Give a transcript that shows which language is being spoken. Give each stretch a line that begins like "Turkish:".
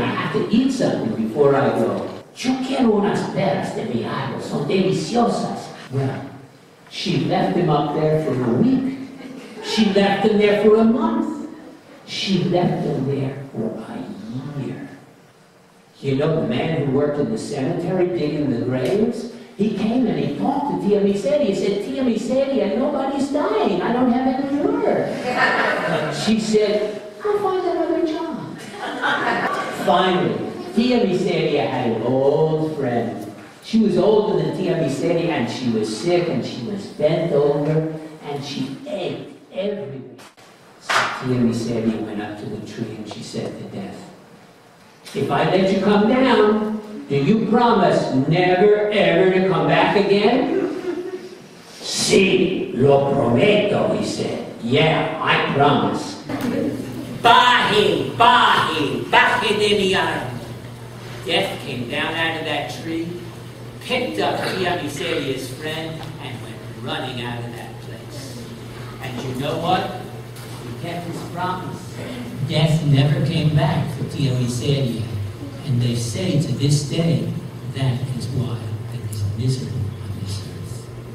English: I have to eat something before I go.
Spanish: Yo quiero unas peras de mi árbol. Son deliciosas.
English: Well, she left him up there for a week. She left him there for a month. She left him there for a year. You know, the man who worked in the cemetery digging the graves, he came and he talked to Tia Miseria. He said, Tia Miseria, nobody's dying. I don't have any word. She said, I'll find another job. Finally, Tia Miseria had an old friend. She was older than Tia Miseria, and she was sick, and she was bent over, and she ached everywhere. So Tia Miseria went up to the tree, and she said to Death, if I let you come down, do you promise never, ever to come back again?
Spanish: Sí, lo prometo,
English: he said. Yeah, I promise.
Spanish: Baje, baje, baje de mi árbol.
English: Death came down out of that tree, picked up Tia Miseria's friend, and went running out of that place. And you know what? He kept his promise. Death never came back for Tia Miseria. And they say to this day, that is why there is misery on this earth.